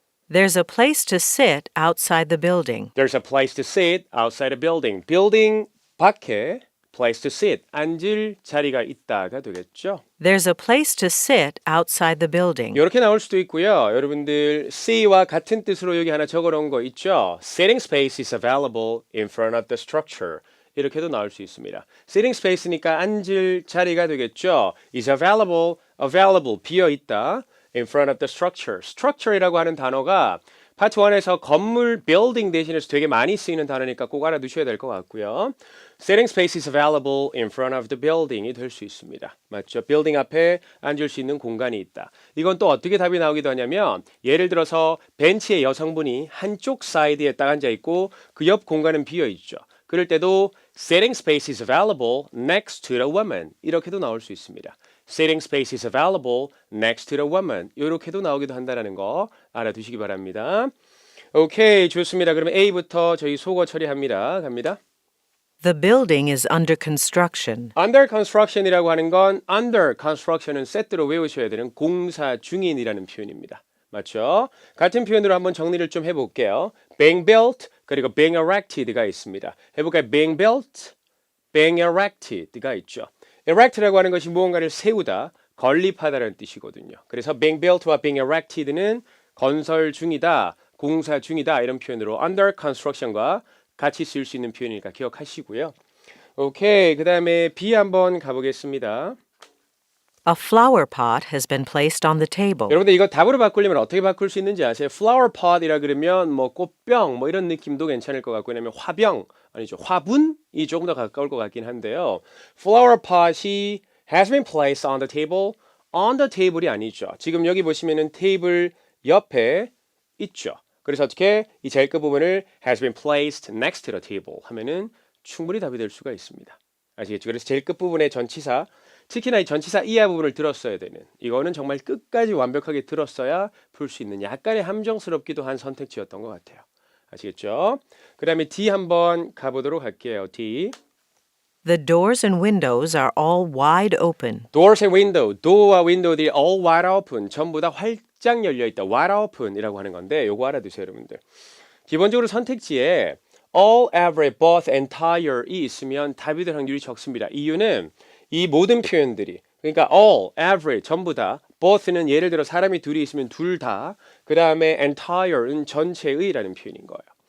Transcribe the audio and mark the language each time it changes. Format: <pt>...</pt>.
<en>There's a place to sit outside the building. There's a place to sit outside a building.</en> <ko>building 밖에 place to sit 앉을 자리가 있다가 되겠죠.</ko> <en>There's a place to sit outside the building.</en> <ko>이렇게 나올 수도 있고요. 여러분들 C와 같은 뜻으로 여기 하나 적어놓은 거 있죠.</ko> <en>Sitting space is available in front of the structure.</en> <ko>이렇게도 나올 수 있습니다. Sitting space니까 앉을 자리가 되겠죠. is available 비어 있다.</ko> <en>in front of the structure.</en> <ko>structure이라고 하는 단어가 파트 1에서 건물 building 대신해서 되게 많이 쓰이는 단어니까 꼭 알아두셔야 될 것 같고요.</ko> <en>Sitting space is available in front of the building이 될 수 있습니다.</en> <ko>맞죠? building 앞에 앉을 수 있는 공간이 있다. 이건 또 어떻게 답이 나오기도 하냐면 예를 들어서 벤치에 여성분이 한쪽 사이드에 딱 앉아 있고 그 옆 공간은 비어 있죠. 그럴 때도</ko> <en>sitting space is available next to the woman</en> <ko>이렇게도 나올 수 있습니다.</ko> <en>Sitting space is available next to the woman.</en> <ko>이렇게도 나오기도 한다는 거 알아두시기 바랍니다. 오케이, 좋습니다. 그러면 A부터 저희 속어 처리합니다. 갑니다.</ko> <en>The building is under construction.</en> <ko>Under construction이라고 하는 건 under construction은 세트로 외우셔야 되는 공사 중인이라는 표현입니다. 맞죠? 같은 표현으로 한번 정리를 좀 해볼게요. being built 그리고 being erected가 있습니다. 해볼까요? being built, being erected가 있죠. erect라고 하는 것이 무언가를 세우다, 건립하다라는 뜻이거든요. 그래서 being built와 being erected는 건설 중이다, 공사 중이다 이런 표현으로 under construction과 같이 쓸 수 있는 표현이니까 기억하시고요. 오케이, 그 다음에 B 한번 가보겠습니다.</ko> <en>A flower pot has been placed on the table.</en> <ko>여러분들 이거 답으로 바꾸려면 어떻게 바꿀 수 있는지 아세요? flower pot이라 그러면 뭐 꽃병 뭐 이런 느낌도 괜찮을 것 같고 왜냐면 화병 아니죠. 화분이 조금 더 가까울 것 같긴 한데요. flower pot이 has been placed on the table. on the table이 아니죠. 지금 여기 보시면은 테이블 옆에 있죠. 그래서 어떻게 이 제일 끝 부분을 has been placed next to the table 하면은 충분히 답이 될 수가 있습니다. 아시겠죠? 그래서 제일 끝 부분의 전치사 특히나 이 전치사 이하 부분을 들었어야 되는 이거는 정말 끝까지 완벽하게 들었어야 풀 수 있는 약간의 함정스럽기도 한 선택지였던 것 같아요. 아시겠죠? 그 다음에 D 한번 가보도록 할게요. D.</ko> <en>The doors and windows are all wide open. Doors and window.</en> <ko>도어와 윈도우들이</ko> <en>all wide open.</en> <ko>전부 다 확장 열려 있다. wide open이라고 하는 건데 요거 알아두세요, 여러분들. 기본적으로 선택지에 all, every, both, entire이 있으면 답이 될 확률이 적습니다. 이유는 이 모든 표현들이 그러니까 all, every 전부 다, both는 예를 들어 사람이 둘이 있으면 둘 다, 그 다음에 entire는 전체의라는 표현인 거예요.</ko>